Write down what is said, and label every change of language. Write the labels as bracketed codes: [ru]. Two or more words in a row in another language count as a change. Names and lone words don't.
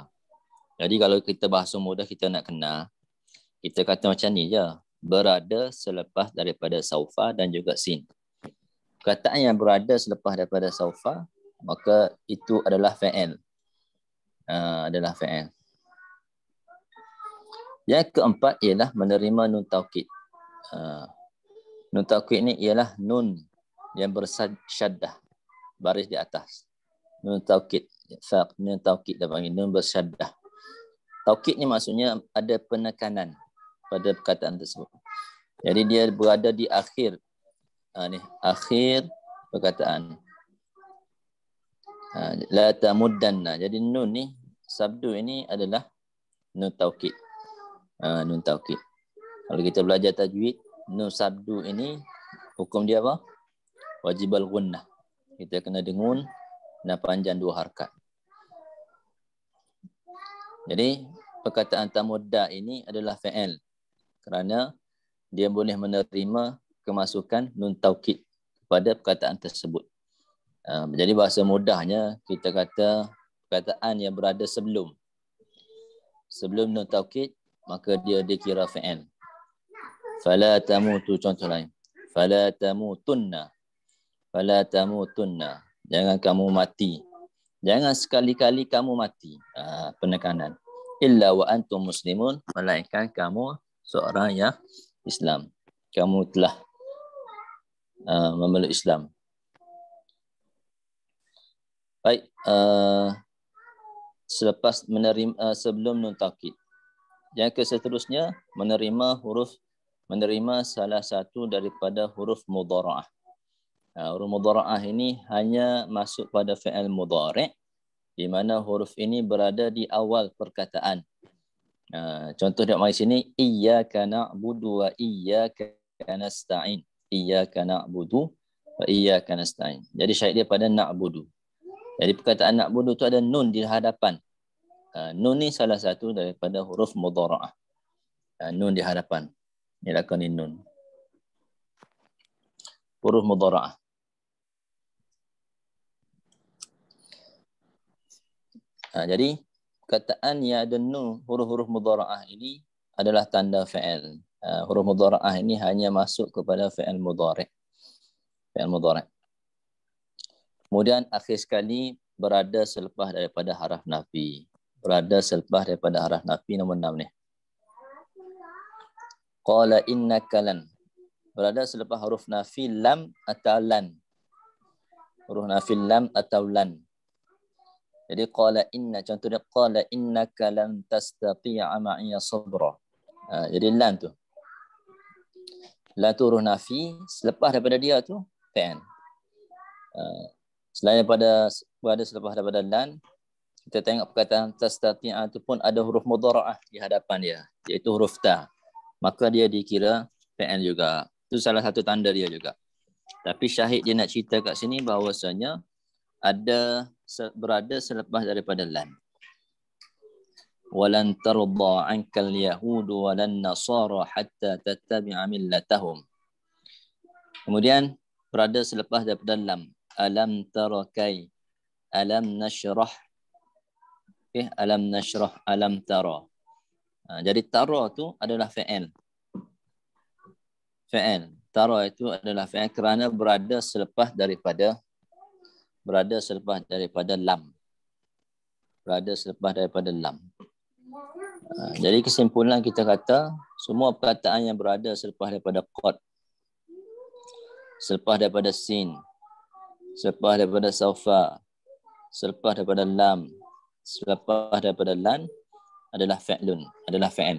[ms] Jadi kalau kita bahasa mudah kita nak kenal, kita kata macam ni je, berada selepas daripada saufa dan juga sin. Perkataan yang berada selepas daripada saufa, maka itu adalah fi'il. Adalah fi'il. Yang keempat ialah menerima nun taukid. Nun taukid ni ialah nun yang bersyaddah, baris di atas. Nun taukid. Nun taukid dah panggil nun bersyaddah. Taukid ni maksudnya ada penekanan pada perkataan tersebut. Jadi dia berada di akhir akhir perkataan. [ar] لا تمدن. [ms] Jadi nun ni, sabdu ini adalah nun taukid. Nun taukid. Kalau kita belajar tajwid, nun sabdu ini hukum dia apa? [ar] واجب الغنة. [ms] Kita kena dengun dan panjang 2 harakat. Jadi perkataan tamudda ini adalah fi'il kerana dia boleh menerima kemasukan nun taukid pada perkataan tersebut. Jadi bahasa mudahnya kita kata perkataan yang berada sebelum nun taukid, maka dia dikira fi'il. [ar] فلا تموت, [ms] contoh lain. [ar] فلا تموتن فلا تموتن. [ms] Jangan kamu mati. Jangan sekali-kali kamu mati. [ar] Penekanan. إلا وأنتم مسلمون. [ms] Melainkan kamu seorang yang Islam. kamu telah memeluk Islam. Baik, selepas menerima sebelum nun taukid. Yang seterusnya menerima salah satu daripada huruf mudhara'ah. Huruf mudhara'ah ini hanya masuk pada fi'il mudhari' di mana huruf ini berada di awal perkataan. Contoh dia mari sini, [ar] إياك نعبد وإياك نستعين. إياك نعبد وإياك نستعين. [ms] Jadi syahid dia pada na'budu. Jadi perkataan na'budu itu ada nun di hadapan. Nun ni salah satu daripada huruf mudhara'ah. Nun di hadapan. Ini lakon nun. Huruf mudhara'ah. Jadi perkataan yang ada nun, huruf-huruf mudhara'ah ini adalah tanda fi'il. Huruf mudhara'ah ini hanya masuk kepada fi'il mudhari'. Fi'il mudhari'. Kemudian akhir sekali berada selepas daripada haraf nafi. Berada selepas daripada haraf nafi nombor 6 ni. [ar] قال إنك لن. [ms] Berada selepas huruf nafi lam atau lan. Huruf nafi lam atau lan. Jadi [ar] قال إن, [ms] contoh dia [ar] قال إنك لن تستطيع معي صبرا. [ms] Jadi lan tu. Lan tu huruf nafi, selepas daripada dia tu fi'il. Selain daripada berada selepas daripada lan, kita tengok perkataan tastati'a itu pun ada huruf mudhara'ah di hadapan dia, iaitu huruf ta. Maka dia dikira fi'il juga. Itu salah satu tanda dia juga. Tapi syahid dia nak cerita kat sini bahawasanya ada berada selepas daripada lan. [ar] ولن ترضى عنك اليهود ولا النصارى حتى تتبع ملتهم. [ms] Kemudian berada selepas daripada lam. [ar] ألم تر كي ألم نشرح. Okay, ألم نشرح ألم تر. [ms] Jadi tara tu adalah fi'il. Fi'il. Tara itu adalah fi'il kerana berada selepas daripada lam. Berada selepas daripada lam. Jadi kesimpulan kita kata semua perkataan yang berada selepas daripada qad, selepas daripada sin, selepas daripada saufa, selepas daripada lam, selepas daripada lan adalah fi'lun, adalah fi'il.